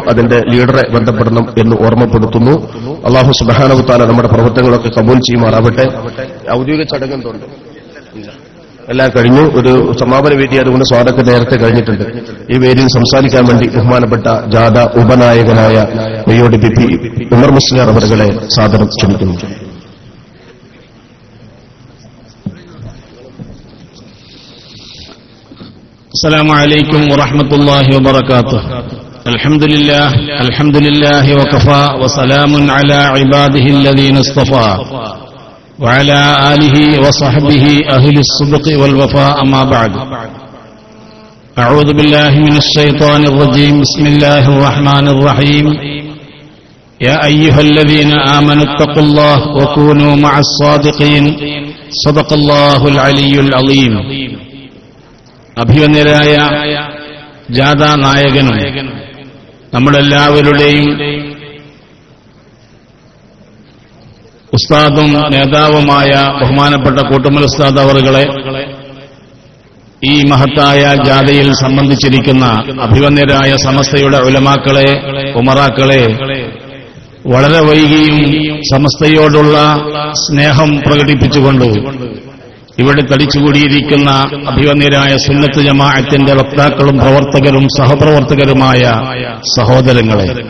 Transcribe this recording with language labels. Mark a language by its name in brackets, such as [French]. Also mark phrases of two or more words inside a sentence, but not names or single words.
[Malayalam] അതിന്റെ ലീഡറെ ബന്ധപ്പെടണം എന്ന് ഓർമ്മപ്പെടുത്തുന്നു. അല്ലാഹു [Arabic] سبحانه وتعالى [Malayalam] നമ്മുടെ പ്രവർത്തനങ്ങളൊക്കെ കബൂൽ ചെയ്യുമാറാവട്ടെ. ഔദ്യോഗിക ചടങ്ങുണ്ട്, എല്ലാം കഴിഞ്ഞു. ഒരു സമാപന വേദി അതുകൊണ്ട് സ്വാഗതം നേരത്തെ കഴിഞ്ഞിട്ടുണ്ട്. ഈ വേദിയിൽ സംസാരിക്കാൻ വേണ്ടി ബഹുമാനപ്പെട്ട ജാഥ ഉപനായകനായ വയ്യോടി പി ഉമർ മുസ്ലിയാർ അവരുകളെ സാദരം ക്ഷണിക്കുന്നു. [Arabic] السلام عليكم ورحمة الله وبركاته. الحمد لله وكفى وسلام على عباده الذين اصطفى وعلى آله وصحبه أهل الصدق والوفاء أما بعد. أعوذ بالله من الشيطان الرجيم. بسم الله الرحمن الرحيم. يا أيها الذين آمنوا اتقوا الله وكونوا مع الصادقين. صدق الله العلي العظيم. [Malayalam] അഭിവന്ദരായ ജാഥാ നായകനും നമ്മളെല്ലാവരുടെയും ഉസ്താദും നേതാവുമായ ബഹുമാനപ്പെട്ട കൂട്ടുമൽ ഉസ്താദ് അവറുകളെ, ഈ മഹത്തായ ജാഥയിൽ സംബന്ധിച്ചിരിക്കുന്ന അഭിവന്ദരായ സമസ്തയുടെ ഉലമാക്കളെ, ഉമറാക്കളെ, വളരെ വൈകിയും സമസ്തയോടുള്ള സ്നേഹം പ്രകടിപ്പിച്ചുകൊണ്ട് ഇവിടെ തടിച്ചുകൂടിയിരിക്കുന്ന അഭിവന്ദരായ സുന്നത്ത് ജമാഅത്തിന്റെ വക്താക്കളും പ്രവർത്തകരും സഹപ്രവർത്തകരുമായ സഹോദരങ്ങളെ,